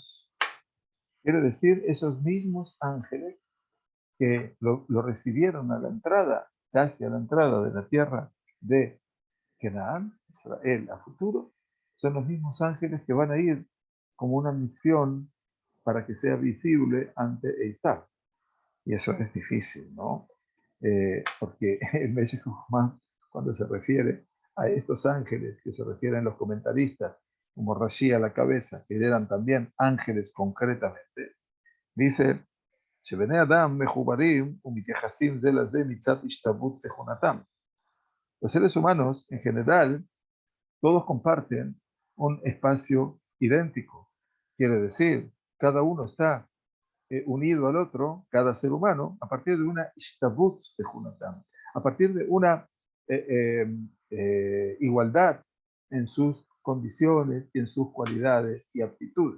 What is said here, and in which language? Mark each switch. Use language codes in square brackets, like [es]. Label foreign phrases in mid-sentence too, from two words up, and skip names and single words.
[es] Quiere decir esos mismos ángeles que lo recibieron a la entrada, casi a la entrada de la tierra de Canaán, Israel a futuro, son los mismos ángeles que van a ir como una misión para que sea visible ante Esaú. Y eso es difícil, ¿no? Porque el Meshech Chochmah, cuando se refiere a estos ángeles que se refieren los comentaristas, como Rashi a la cabeza, que eran también ángeles concretamente, dice, [he] שבני אדם מחוברים ומתייחסים זה לזה מצד השתוות תכונתם. [es] Los seres humanos, en general, todos comparten un espacio idéntico. Quiere decir, cada uno está unido al otro, cada ser humano, a partir de una ishtabut de Junatam, a partir de una igualdad en sus condiciones y en sus cualidades y aptitudes.